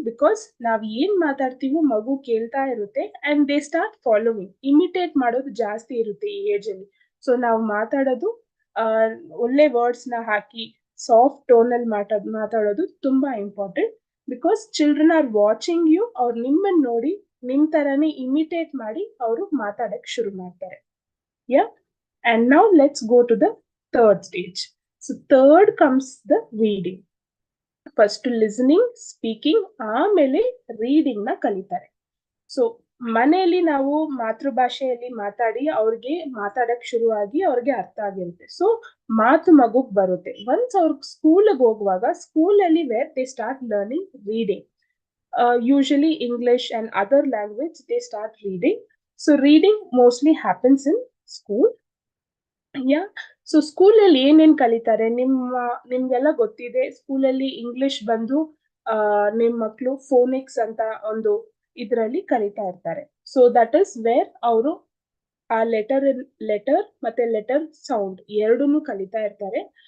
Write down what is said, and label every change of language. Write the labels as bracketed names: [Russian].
[Kannada] Because ನಾವ್ ಏನ್ ಮಾತಾಡ್ತೀವೋ ಮಗು ಕೇಳ್ತಾ ಇರುತ್ತೆ [English] and they start following, [Kannada] imitate ಮಾಡೋದು ಜಾಸ್ತಿ ಇರುತ್ತೆ ಈ ಏಜ್ ಅಲ್ಲಿ. ಸೊ ನಾವು ಮಾತಾಡೋದು ಒಳ್ಳೆ ವರ್ಡ್ಸ್ ನ ಹಾಕಿ ಸಾಫ್ಟ್ ಟೋನ್ ಅಲ್ಲಿ ಮಾತಾಡೋದು ತುಂಬಾ important. [English] because children are watching you, [Kannada] ಅವ್ರು ನಿಮ್ಮನ್ನ ನೋಡಿ ನಿಮ್ ತರಾನೇ ಇಮಿಟೇಟ್ ಮಾಡಿ ಅವರು ಮಾತಾಡಕ್ ಶುರು ಮಾಡ್ತಾರೆ. [English] Yeah, and now let's go to the third stage. So third comes the reading. First listening, speaking, [Kannada] ಆಮೇಲೆ ರೀಡಿಂಗ್ ನ ಕಲಿತಾರೆ. ಸೊ ಮನೆಯಲ್ಲಿ ನಾವು ಮಾತೃಭಾಷೆಯಲ್ಲಿ ಮಾತಾಡಿ ಅವ್ರಿಗೆ ಮಾತಾಡಕ್ ಶುರುವಾಗಿ ಅವ್ರಿಗೆ ಅರ್ಥ ಆಗಿರುತ್ತೆ. ಸೊ ಮಾತು ಮಗುಗ್ ಬರುತ್ತೆ. ಒನ್ಸ್ ಅವ್ರ ಸ್ಕೂಲ್ಗೆ ಹೋಗುವಾಗ ಸ್ಕೂಲಲ್ಲಿ [English] Where they start learning reading, usually English and other language they start reading. So reading mostly happens in school. [Kannada] Yeah, so ಸ್ಕೂಲಲ್ಲಿ ಏನೇನ್ ಕಲಿತಾರೆ, ನಿಮ್ಗೆಲ್ಲ ಗೊತ್ತಿದೆ. ಸ್ಕೂಲಲ್ಲಿ ಇಂಗ್ಲಿಷ್ ಬಂದು ನಿಮ್ ಮಕ್ಳು ಫೋನಿಕ್ಸ್ ಅಂತ ಒಂದು ಇದ್ರಲ್ಲಿ ಕಲಿತಾ ಇರ್ತಾರೆ. [English] so that is where [Kannada] ಅವರು ಆ ಲೆಟರ್ ಮತ್ತೆ ಲೆಟರ್ ಸೌಂಡ್ ಎರಡನ್ನೂ ಕಲಿತಾ ಇರ್ತಾರೆ.